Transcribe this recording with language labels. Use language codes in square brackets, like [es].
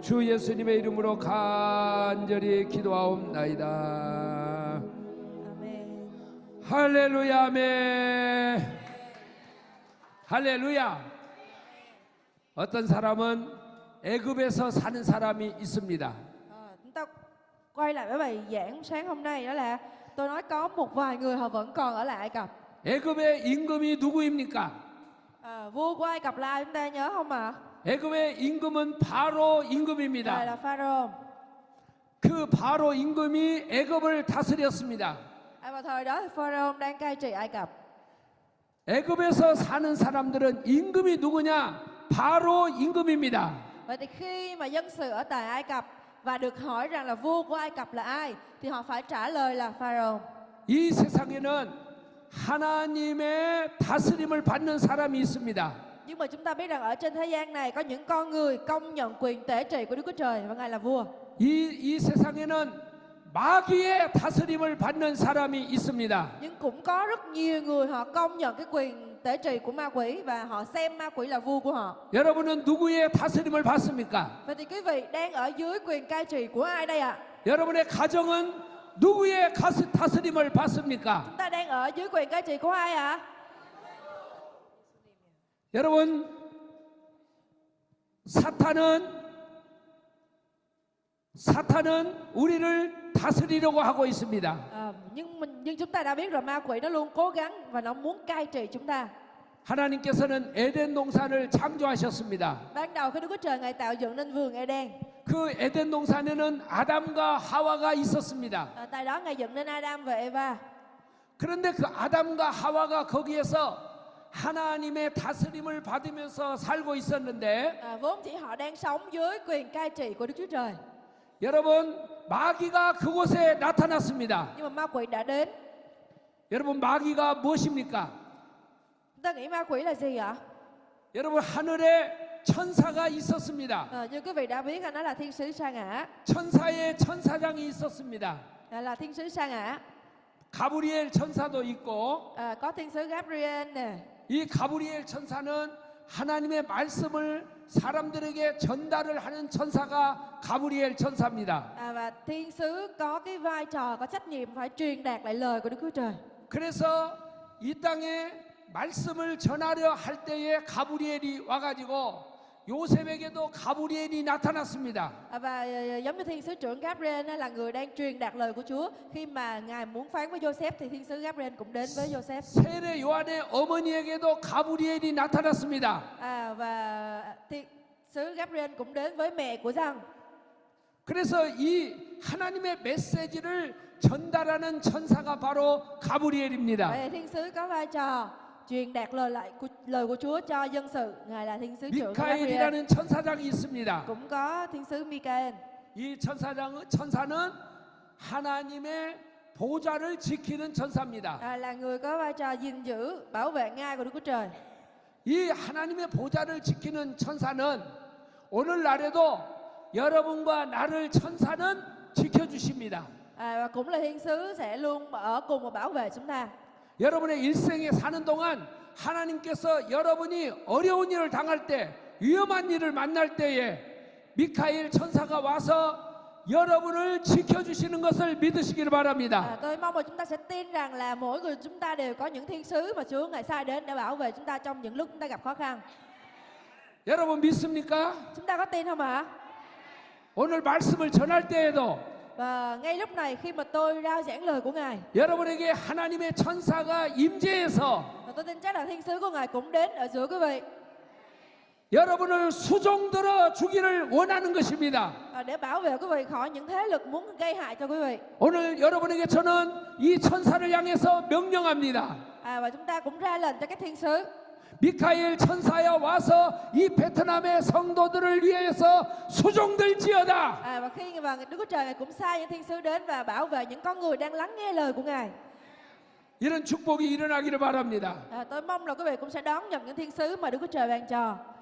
[ko] 주 예수님의 이름으로 간절히 기도하옵나이다. 아멘. 할렐루야, 아멘. 할렐루야. 어떤 사람은 애굽에서 사는 사람이 있습니다. [vi] Chúng ta quay lại với bài giảng sáng hôm nay, đó là tôi nói có một vài người họ vẫn còn ở lại Ai Cập. [ko] 애굽의 임금이 누구입니까? [vi] Vua của Ai Cập là ai chúng ta nhớ không ạ? [ko] 애굽의 임금은 바로 [vi] Đây [ko] 임금입니다. [vi] là Pharaoh. [ko] 그 바로 임금이 애굽을 다스렸습니다. [vi] Vào thời đó thì Pharaoh đang cai trị Ai Cập. [ko] 애굽에서 사는 사람들은 임금이 누구냐? 바로 임금입니다. [vi] Vậy thì khi mà dân sự ở tại Ai Cập và được hỏi rằng là vua của Ai Cập là ai, thì họ phải trả lời là Pharaoh. [ko] 이 세상에는 하나님의 다스림을 받는 사람이 있습니다. [vi] Nhưng mà chúng ta biết rằng ở trên thế gian này có những con người công nhận quyền tể trị của Đức Chúa Trời và Ngài là vua. [ko] 이 세상에는 마귀의 다스림을 받는 사람이 있습니다. [vi] Nhưng cũng có rất nhiều người họ công nhận cái quyền tể trị của ma quỷ và họ xem ma quỷ là vua của họ. [ko] 여러분은 누구의 다스림을 받습니까? [vi] Vậy thì quý vị đang ở dưới quyền cai trị của ai đây ạ? [ko] 여러분의 가정은 누구의 다스림을 받습니까? [vi] Chúng ta đang ở dưới quyền cai trị của ai ạ? [ko] 여러분, 사탄은 우리를 다스리려고 하고 있습니다. [vi] Nhưng chúng ta đã biết rồi, ma quỷ nó luôn cố gắng và nó muốn cai trị chúng ta. [ko] 하나님께서는 에덴 동산을 창조하셨습니다. [vi] Ban đầu khi Đức Chúa Trời ngài tạo dựng nên vườn Eden, [ko] 그 에덴 동산에는 아담과 하와가 있었습니다. [vi] tại đó ngài dựng nên Adam và Eva. [ko] 그런데 그 아담과 하와가 거기에서 하나님의 다스림을 받으면서 살고 있었는데, [vi] Vốn chỉ họ đang sống dưới quyền cai trị của Đức Chúa Trời. [ko] 여러분, 마귀가 그곳에 나타났습니다. [vi] Nhưng mà ma quỷ đã đến. [ko] 여러분, 마귀가 무엇입니까? [vi] Chúng ta nghĩ ma quỷ là gì ạ? [ko] 여러분, 하늘에 천사가 있었습니다. [vi] Như quý vị đã biết, nó là thiên sứ sa ngã. [ko] 천사의 천사장이 있었습니다. [vi] Là thiên sứ sa ngã. [ko] 가브리엘 천사도 있고, [vi] Có thiên sứ Gabriel nè. [ko] 이 가브리엘 천사는 하나님의 말씀을 사람들에게 전달을 하는 천사가 가브리엘 천사입니다. [vi] Và thiên sứ có cái vai trò, có trách nhiệm phải truyền đạt lại lời của Đức Chúa Trời. [ko] 그래서 이 땅에 말씀을 전하려 할 때에 가브리엘이 와가지고 요셉에게도 가브리엘이 나타났습니다. [vi] Và giống như thiên sứ trưởng Gabriel là người đang truyền đạt lời của Chúa. Khi mà Ngài muốn phán với Joseph thì thiên sứ Gabriel cũng đến với Joseph. [ko] 세례 요한의 어머니에게도 가브리엘이 나타났습니다. [vi] Và thiên sứ Gabriel cũng đến với mẹ của Giăng. [ko] 그래서 이 하나님의 메시지를 전달하는 천사가 바로 가브리엘입니다. [vi] Vậy thiên sứ có vai trò truyền đạt lời của Chúa cho dân sự. Ngài là thiên sứ trưởng Gabriel. [ko] 미카엘이라는 천사장이 있습니다. [vi] Cũng có thiên sứ Michael. [ko] 이 천사는 하나님의 보좌를 지키는 천사입니다. [vi] Là người có vai trò gìn giữ, bảo vệ ngai của Đức Chúa Trời. [ko] 이 하나님의 보좌를 지키는 천사는 오늘날에도 여러분과 나를 천사는 지켜주십니다. [vi] Và cũng là thiên sứ sẽ luôn ở cùng và bảo vệ chúng ta. [ko] 여러분의 일생에 사는 동안 하나님께서 여러분이 어려운 일을 당할 때, 위험한 일을 만날 때에 미카엘 천사가 와서 여러분을 지켜주시는 것을 믿으시기를 바랍니다. [vi] Tôi mong là chúng ta sẽ tin rằng là mỗi người chúng ta đều có những thiên sứ mà Chúa Ngài sai đến để bảo vệ chúng ta trong những lúc chúng ta gặp khó khăn. [ko] 여러분 믿습니까? [vi] Chúng ta có tin không ạ? [ko] 오늘 말씀을 전할 때에도 [vi] Và ngay lúc này khi mà tôi rao giảng lời của Ngài, [ko] 여러분에게 하나님의 천사가 임재해서 [vi] và tôi tin chắc là thiên sứ của Ngài cũng đến ở giữa quý vị [ko] 여러분을 수종들어 주기를 원하는 것입니다. [vi] để bảo vệ quý vị khỏi những thế lực muốn gây hại cho quý vị. [ko] 오늘 여러분에게 저는 이 천사를 향해서 명령합니다. [vi] Và chúng ta cũng ra lệnh cho các thiên sứ. [ko] 미카엘 천사여 와서 이 베트남의 성도들을 위해서 수종들지어다. [vi] Và khi mà Đức Chúa Trời Ngài cũng sai những thiên sứ đến và bảo vệ những con người đang lắng nghe lời của Ngài. [ko] 이런 축복이 일어나기를 바랍니다. [vi] Tôi mong là quý vị cũng sẽ đón nhận những thiên sứ mà Đức Chúa Trời ban cho.